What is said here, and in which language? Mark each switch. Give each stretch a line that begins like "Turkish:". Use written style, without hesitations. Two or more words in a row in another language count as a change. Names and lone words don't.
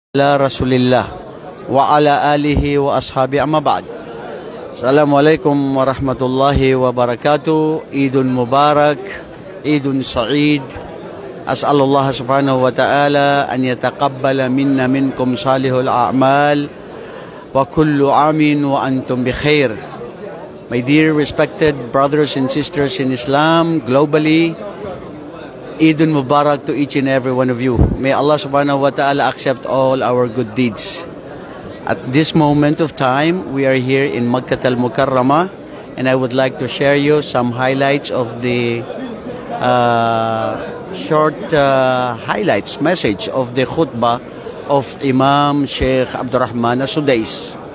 Arabic: على رسول الله وعلى آله وأصحابه أما بعد. السلام عليكم ورحمة الله وبركاته. عيد مبارك، عيد سعيد. أسأل الله سبحانه وتعالى أن يتقبل منا منكم صالح الأعمال وكل عام وأنتم بخير.
English: My dear respected brothers and sisters in Islam globally,
Arabic: عيد مبارك
English: to each and every one of you. May Allah
Arabic: سبحانه وتعالى
English: accept all our good deeds. At this moment of time, we are here in Makkah al-Mukarramah, and I would like to share you some highlights of the short highlights message of the khutbah of Imam Sheikh Abdurrahman As-Sudais.